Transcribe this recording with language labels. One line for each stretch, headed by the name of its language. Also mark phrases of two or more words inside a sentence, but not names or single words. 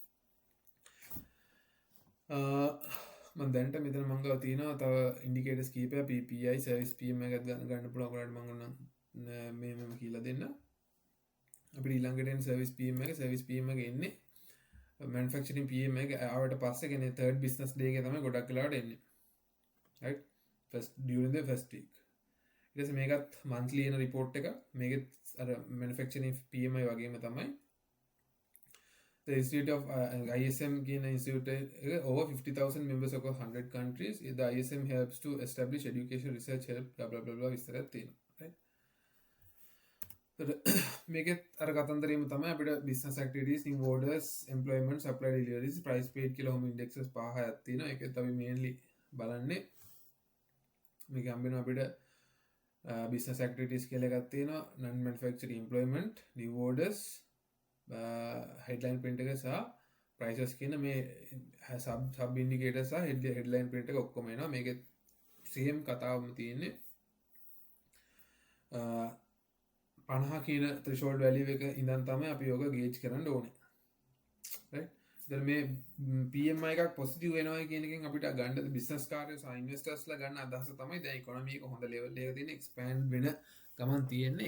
Sinhala: මම දැනට මෙතන මම ගාව තියෙනවා තව ඉන්ඩිකේටර්ස් කීපයක් PPI සර්විස් PMI එකක් ගන්න පුළුවන්. ඔයාලට මම මේ කියලා දෙන්න. අපිට ඊළඟට එන සර්විස් PMI එක එක එන්නේ
English: manufacturing PMI
Sinhala: එක ආවට පස්සේ කියන්නේ
English: third business day
Sinhala: එකේ තමයි ගොඩක් වෙලාවට එන්නේ.
English: right? during the first week.
Sinhala: ඊට පස්සේ මේකත් monthly එන report එක. මේකෙත් අර
English: manufacturing PMI
Sinhala: වගේම තමයි.
English: The Institute of ISM කියන institute over 50,000 members across 100 countries. The ISM helps to establish education, research, help, blah blah blah blah
Sinhala: විස්තරයක් තියෙනවා.
English: right?
Sinhala: මේකෙත් අර කතන්දරේම තමයි අපිට
English: business activities, new orders, employment, supply deliveries, price paid
Sinhala: කියලා
English: home indexes
Sinhala: පහක් තියෙනවා. ඒකත් අපි mainly බලන්නේ. මේක හම්බෙනවා අපිට
English: business activities
Sinhala: කියලා එකක් තියෙනවා.
English: non manufacturing employment, new orders, headline print
Sinhala: එක සහ prices කියන මේ
English: sub indicator
Sinhala: සහ
English: headline print
Sinhala: එක ඔක්කොම එනවා. මේකේ same කතාවම තියෙන්නේ 50 කියන
English: threshold value
Sinhala: එක ඉඳන් තමයි අපි යෝග gauge කරන්න ඕනේ. right? ඉතින් මේ PMI එකක් positive වෙනවා කියන එකෙන් අපිට ගන්න business කාර්යය සහ investors ලා ගන්න අදහස තමයි දැන් economy එක හොඳ level එකක තියෙන expand වෙන ගමන් තියෙන්නේ.